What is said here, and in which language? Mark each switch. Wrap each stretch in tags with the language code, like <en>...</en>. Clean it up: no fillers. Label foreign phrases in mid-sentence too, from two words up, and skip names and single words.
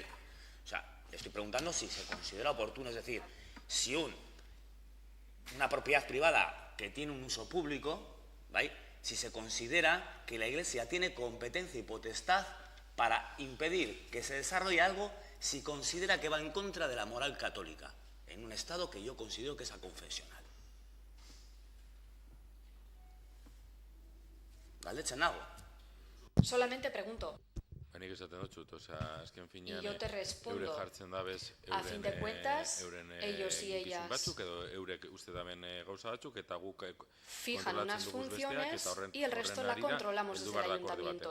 <es>O sea, le estoy preguntando si se considera oportuno, es decir, si una propiedad privada que tiene un uso público, ¿vale?, si se considera que la Iglesia tiene competencia y potestad para impedir que se desarrolle algo si considera que va en contra de la moral católica, en un estado que yo considero que es aconfesional.</es> <eu>Galdetzen nago.</eu> <es>Solamente pregunto. Y yo te respondo, a fin de cuentas, ellos y ellas fijan unas funciones y el resto la controlamos desde el ayuntamiento.</es>